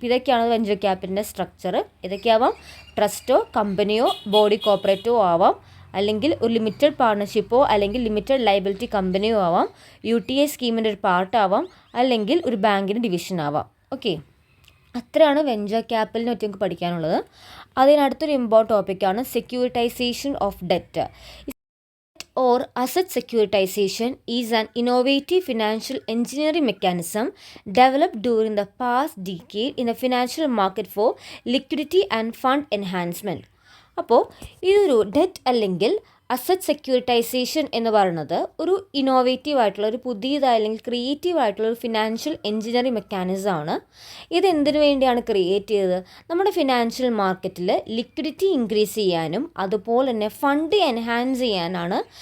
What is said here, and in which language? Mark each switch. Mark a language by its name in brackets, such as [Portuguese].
[Malayalam] ഇതൊക്കെയാണ് venture ക്യാപിറ്റലിൻ്റെ structure. ഇതൊക്കെയാവാം ട്രസ്റ്റോ കമ്പനിയോ body കോർപ്പറേറ്റോ ആവാം, അല്ലെങ്കിൽ ഒരു ലിമിറ്റഡ് പാർട്ണർഷിപ്പോ അല്ലെങ്കിൽ ലിമിറ്റഡ് ലയബിലിറ്റി കമ്പനിയോ ആവാം, UTI സ്കീമിൻ്റെ ഒരു പാർട്ടാവാം, അല്ലെങ്കിൽ ഒരു ബാങ്കിൻ്റെ ഡിവിഷൻ ആവാം. ഓക്കെ, അത്രയാണ് വെഞ്ചർ ക്യാപിറ്റലിനെ പറ്റി നമുക്ക് പഠിക്കാനുള്ളത്. അതിനടുത്തൊരു ഇമ്പോർട്ടൻ്റ് ടോപ്പിക്കാണ് securitisation of debt. [English] or asset securitization is an innovative financial engineering mechanism developed during the past decade in the financial market for liquidity and fund enhancement. [Malayalam] അപ്പോൾ ഇതൊരു ഡെറ്റ് അല്ലെങ്കിൽ asset securitisation എന്ന് പറയുന്നത് ഒരു ഇന്നോവേറ്റീവ് ആയിട്ടുള്ള ഒരു പുതിയതായ അല്ലെങ്കിൽ ക്രിയേറ്റീവ് ആയിട്ടുള്ള ഒരു ഫിനാൻഷ്യൽ എഞ്ചിനീയറിംഗ് മെക്കാനിസമാണ്. ഇത് എന്തിനു വേണ്ടിയാണ് ക്രിയേറ്റ് ചെയ്തത്? നമ്മുടെ ഫിനാൻഷ്യൽ മാർക്കറ്റിൽ ലിക്വിഡിറ്റി ഇൻക്രീസ് ചെയ്യാനും അതുപോലെ തന്നെ ഫണ്ട് എൻഹാൻസ് ചെയ്യാനാണ്.